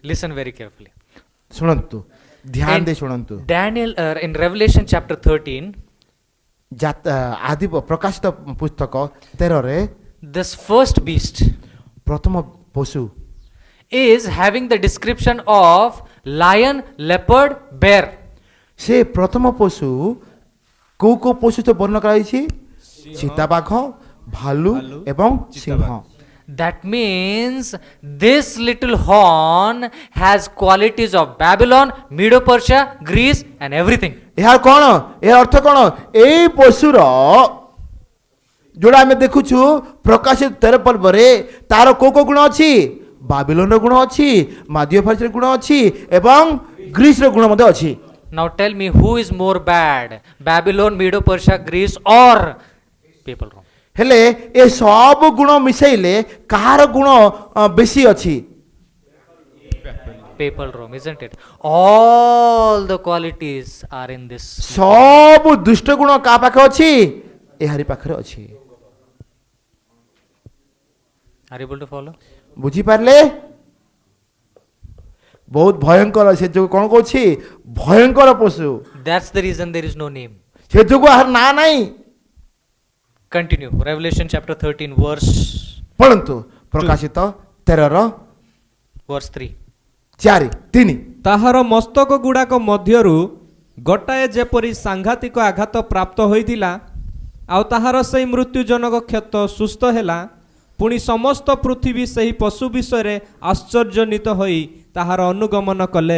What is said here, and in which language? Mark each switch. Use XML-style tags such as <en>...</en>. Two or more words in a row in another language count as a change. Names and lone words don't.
<en>Listen very carefully.</en> <or>ଶୁଣନ୍ତୁ ଧ୍ୟାନ</or> <en>In</en> <or>ଦେଇ ଶୁଣନ୍ତୁ</or> <en>Daniel, in Revelation chapter 13,</en> <or>ଆଦି ପ୍ରକାଶିତ ପୁସ୍ତକ 13ରେ</or> <en>this first beast</en> <or>ପ୍ରଥମ ପଶୁ</or> <en>is having the description of lion, leopard, bear.</en> <or>ସେ ପ୍ରଥମ ପଶୁ କୋଉ କୋଉ ପଶୁ ତ ବର୍ଣ୍ଣନା କରାଯାଇଛି ଚିତାବାଘ ଭାଲୁ ଏବଂ ସିଂହ</or> <en>That means this little horn has qualities of Babylon, Medo-Persia, Greece and everything.</en> <or>ଏହା କ'ଣ ଏହା ଅର୍ଥ କ'ଣ ଏଇ ପଶୁର ଯୋଉଟା ଆମେ ଦେଖୁଛୁ ପ୍ରକାଶିତ 13 ପର୍ବରେ ତାର କୋଉ କୋଉ ଗୁଣ ଅଛି ବାବିଲୋନର ଗୁଣ ଅଛି ମାଦିୟ ଫାର୍ସିର ଗୁଣ ଅଛି ଏବଂ ଗ୍ରୀସର ଗୁଣ ମଧ୍ୟ ଅଛି</or> <en>Now tell me who is more bad, Babylon, Medo-Persia, Greece or Papal Rome?</en> <or>ହେଲେ ଏ ସବୁ ଗୁଣ ମିଶାଇଲେ କାହାର ଗୁଣ ବେଶୀ ଅଛି</or> <en>Papal Rome, isn't it? All the qualities are in this.</en> <or>ସବୁ ଦୁଷ୍ଟ ଗୁଣ କାହା ପାଖରେ ଅଛି ଏହାରି ପାଖରେ ଅଛି</or> <en>Are you able to follow?</en> <or>ବୁଝିପାରିଲେ ବହୁତ ଭୟଙ୍କର ସେ ଯୋଉ କ'ଣ କହୁଛି ଭୟଙ୍କର ପଶୁ</or> <en>That's the reason there is no name.</en> <or>ସେ ଯୋଗୁଁ ଏହାର ନାଁ ନାହିଁ</or> <en>Continue. Revelation chapter 13, verse</en> <or>ପଢ଼ନ୍ତୁ ପ୍ରକାଶିତ 13ର</or> <en>verse 3. 4-3</en> <or>ତାହାର ମସ୍ତକ ଗୁଡ଼ାକ ମଧ୍ୟରୁ ଗୋଟାଏ ଯେପରି ସାଂଘାତିକ ଆଘାତ ପ୍ରାପ୍ତ ହୋଇଥିଲା ଆଉ ତାହାର ସେହି ମୃତ୍ୟୁଜନକ କ୍ଷତ ସୁସ୍ଥ ହେଲା ପୁଣି ସମସ୍ତ ପୃଥିବୀ ସେହି ପଶୁ ବିଷୟରେ ଆଶ୍ଚର୍ଯ୍ୟାନ୍ୱିତ ହୋଇ ତାହାର ଅନୁଗମନ କଲେ</or>